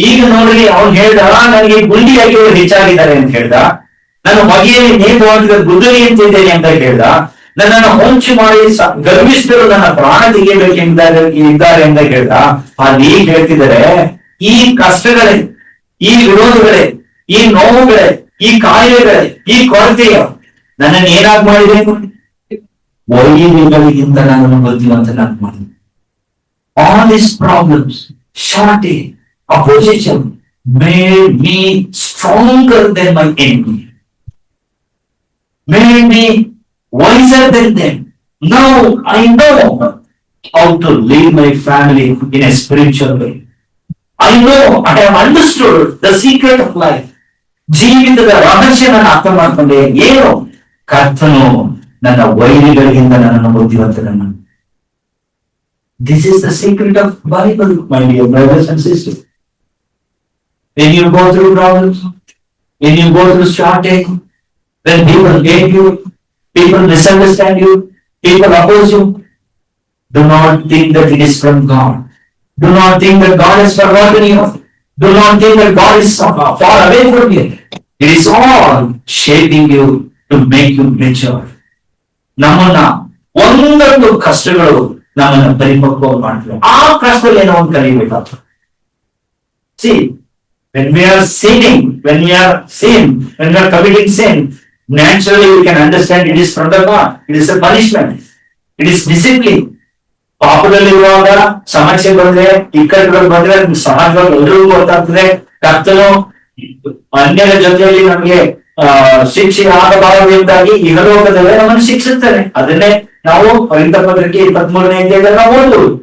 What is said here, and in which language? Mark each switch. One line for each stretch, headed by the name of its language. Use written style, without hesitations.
Kannada: ಈಗ ನೋಡ್ರಿ, ಅವ್ನು ಹೇಳ್ದ ನನಗೆ ಗುಂಡಿಯಾಗಿಯವರು ಹೆಚ್ಚಾಗಿದ್ದಾರೆ ಅಂತ ಹೇಳ್ದ, ನಾನು ಹೊಗೆಯಲ್ಲಿ ನೇತುವಂತ ಗುದ್ದಲಿ ಅಂತಿದ್ದೇನೆ ಅಂತ ಹೇಳ್ದ, ನನ್ನನ್ನು ಹೊಂಚು ಮಾಡಿ ಗರ್ವಿಷ್ಠರು ನನ್ನ ಪ್ರಾಣ ತೆಗೆಯಬೇಕೆಂದಿದ್ದಾರೆ ಅಂತ ಹೇಳ್ದ. ಅಲ್ಲಿ ಈಗ ಹೇಳ್ತಿದ್ದಾರೆ, ಈ ಕಷ್ಟಗಳೇ, ಈ ವಿರೋಧಗಳೇ, ಈ ನೋವುಗಳೇ, ಈ ಕಾಯಿಲೆಗಳೇ, ಈ ಕೊರತೆಯ ನನ್ನನ್ನು ಏನಾಗಿ ಮಾಡಿದೆ, ವೈರಿಗಳಿಗಿಂತ ನನ್ನನ್ನು ಬುದ್ಧಿವಂತನಾಗಿ ಮಾಡಿದೆ.
English: All these problems, shortage, opposition made me stronger than my enemy, made me wiser than them. Now I know how to lead my family in a spiritual way. I know, I have understood the secret of life.
Kannada: ಜೀವಿತದ ರಹಸ್ಯ ನಾನು ಅರ್ಥ ಮಾಡ್ಕೊಂಡೆ. ಏನು? ಕರ್ತನು ನನ್ನ ವೈರಿಗಳಿಗಿಂತ ನನ್ನನ್ನು ಬುದ್ಧಿವಂತನನ್ನು.
English: This is the secret of Bible, my dear brothers and sisters. When you go through problems, when you go through shortage, when people hate you, people misunderstand you, people oppose you, do not think that it is from God. Do not think that God has forgotten you. Do not think that God is far away from you. It is all shaping you to make you mature.
Kannada: ನಮ್ಮನ್ನ ಒಂದೊಂದು ಕಷ್ಟಗಳು ನಮ್ಮನ್ನ ಪರಿಪಕ್ವ ಮಾಡ್ತವೆ. ಆ ಕಷ್ಟದಲ್ಲಿ ಏನೋ ಒಂದು ಕಲಿಬೇಕಾಗ್ತದೆ.
English: See, when we are sinning, when we are committing sin, naturally we can understand it is from the God. It is a punishment. It is discipline.
Kannada: ಪಾಪದಲ್ಲಿರುವಾಗ ಸಮಸ್ಯೆ ಬಂದ್ರೆ, ಇಕ್ಕಟ್ಟುಗಳು ಬಂದ್ರೆ ಸಹಜವಾಗಿ ಎಲ್ರಿಗೂ ಗೊತ್ತಾಗ್ತದೆ. ಕರ್ತನು ಅನ್ಯರ ಜೊತೆಯಲ್ಲಿ ನಮಗೆ ಶಿಕ್ಷೆ ಆಗಬಾರದೆಂದಾಗಿ ಇಹಲೋಕದಲ್ಲೇ ನಮ್ಮನ್ನು ಶಿಕ್ಷಿಸ್ತಾನೆ. ಅದನ್ನೇ ನಾವು ಕೊರಿಂಥ ಪತ್ರಿಕೆ 23ನೇ ಅಧ್ಯಾಯದಲ್ಲಿ ನಾವು ಓದುವುದು.